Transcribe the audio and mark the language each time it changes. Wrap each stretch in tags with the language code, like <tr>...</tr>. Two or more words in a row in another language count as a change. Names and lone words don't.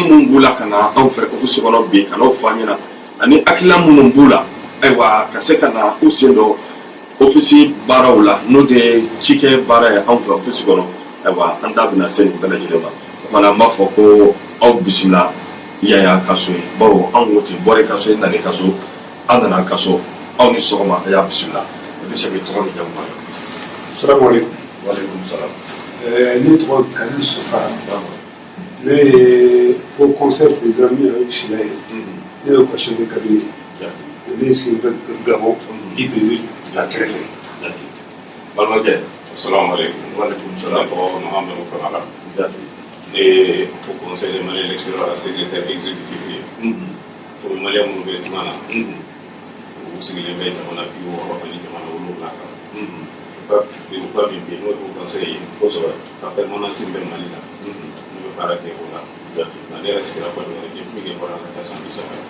<bm>minnu b'u la ka na anw fɛ ofisi kɔnɔ bi ka n'o fɔ an ɲɛna ani hakilina minnu b'u la ayiwa ka se ka na u sen dɔ ofisi baaraw la n'o de ye cikɛ baara ye anw fɛ ofisi kɔnɔ ayiwa an da bɛna se nin bɛɛ lajɛlen ma o kumana an b'a fɔ ko aw bisimila yaya ka so ye bawo anw ko ten bɔrɛ ka so nana ka so an nana ka so aw ni sɔgɔma a y'a bisimila i bɛ se k'i tɔgɔ ni jamu fɔ an ye. Salaamaaleykum.</bm> <ar>وعليكم السلام.</ar> <bm>Ne tɔgɔ Kalilu Sufa. Ne ye</bm> <fr>au conseil président</fr> <bm>min ye Sila ye. Ne ye</bm> <fr>conseiller de cabinet.</fr> <bm>Ne sigi bɛ Gabon Libreville la kɛrɛfɛ. Balimakɛ. Salaamaaleykum.</bm> <ar>وعليكم السلام.</ar> <bm>Ne tɔgɔ Mahamadu Kamara. Ne ye</bm> <fr>au conseil des Maliens l'extérieur secrétaire exécutif</fr> <bm>ye.</bm> <fr>Pour Malien</fr> <bm>minnu bɛ tuma na. U sigilen bɛ jamana 60 ani jamana 7 kan. Bureauba min bɛ yen n'o ye</bm> <fr>au conseil</fr> <bm>ye. Kosɛbɛ. Ka permanence bɛ Mali la. Ne bɛ baara kɛ o la. Nka ne yɛrɛ sigira Côte d'Ivoire</bm> <fr>depuis que</fr> <bm>bɔra ka taa san 30.</bm>